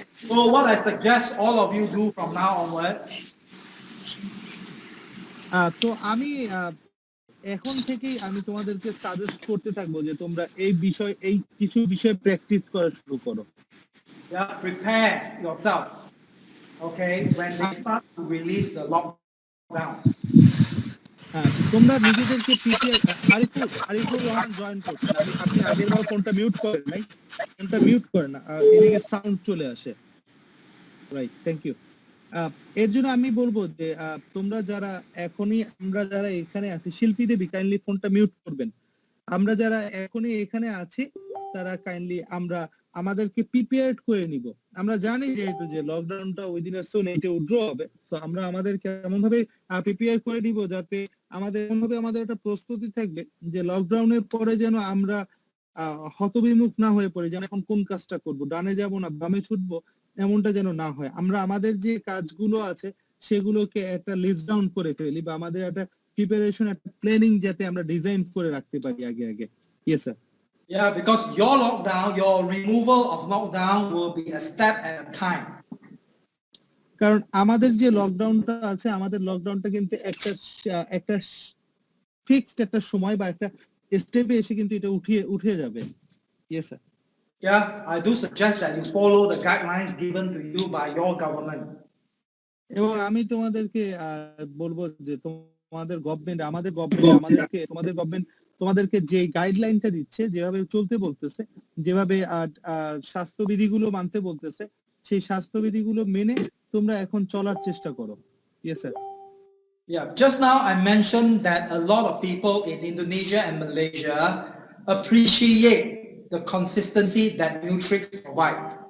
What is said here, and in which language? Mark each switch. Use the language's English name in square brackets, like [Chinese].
[English] So what I suggest all of you do from now onward, [Bangla] তো আমি এখন থেকেই আমি তোমাদেরকে সাজেস্ট করতে থাকবো যে তোমরা এই কিছু বিষয় প্র্যাকটিস করা শুরু করো। [English] Yeah, prepare yourself. Okay, when they start to release the lockdown. [Bangla] তোমরা নিজেদেরকে প্রিপেয়ার। আরিফুর রহমান জয়েন করছেন, আপনি আগের বার ফোনটা মিউট করেন নাই, ফোনটা মিউট করেন, এদিকে সাউন্ড চলে আসে। Right, thank you. এর জন্য আমি বলবো যে তোমরা আমরা যারা এখানে আছি, শিল্পী দেবী কাইন্ডলি ফোনটা মিউট করবেন। আমরা যারা এখনই এখানে আছি তারা কাইন্ডলি আমাদেরকে প্রিপেয়ার্ড করে নিব। আমরা জানি যেহেতু যে লকডাউনটা [English] within a soon [Bangla] এটা উইথড্র হবে, তো আমরা আমাদেরকে এমন ভাবে প্রিপেয়ার করে নিব যাতে আমাদের একটা প্রস্তুতি থাকবে যে লকডাউনের পরে যেন আমরা হতবিমুখ না হয়ে পড়ি, যেন এখন কোন কাজটা করব, ডানে যাব না বামে ছুটবো, এমনটা যেন না হয়। আমরা আমাদের যে কাজগুলো আছে সেগুলোকে একটা লিস্ট ডাউন করে ফেলি, বা আমাদের একটা প্রিপারেশন, একটা প্ল্যানিং যাতে আমরা ডিজাইন করে রাখতে পারি আগে। [English] Yes, sir. Yeah, because your removal of lockdown will be a step at a time. [Bangla] কারণ আমাদের যে লকডাউনটা আছে, আমাদের লকডাউনটা কিন্তু একটা ফিক্সড একটা সময় বা একটা স্টেপে এসে কিন্তু এটা উঠে যাবে। [English] Yes, sir. Yeah, I do suggest that you follow the guidelines given to you by your government. [Bangla] এবং আমি তোমাদেরকে বলবো যে তোমাদের গভর্নমেন্ট আমাদেরকে তোমাদের গভর্নমেন্ট তোমাদেরকে যে গাইডলাইনটা দিচ্ছে, যেভাবে চলতে বলতেছে, যেভাবে স্বাস্থ্যবিধিগুলো মানতে বলতেছে, সেই স্বাস্থ্যবিধিগুলো মেনে তোমরা এখন চলার চেষ্টা করো। [English] Yes sir. Yeah, just now I mentioned that a lot of people in Indonesia and Malaysia appreciate the consistency that Nutrix provide.